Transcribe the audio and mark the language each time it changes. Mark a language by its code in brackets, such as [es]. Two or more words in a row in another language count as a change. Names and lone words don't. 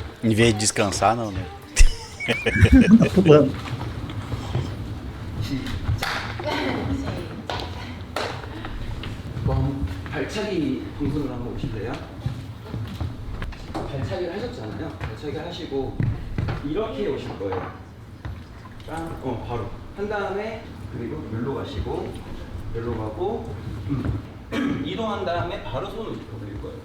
[pt] Em vez de descansar, não, né? Tá pulando. [ko] 그럼 발차기 동선으로 한번 오실래요? 발차기를 하셨잖아요. 발차기 하시고 이렇게 오실 거예요. 바로 한 다음에 그리고 멸로 가시고 멸로 가고 이동한 다음에 바로 손을 이렇게 올릴 거예요.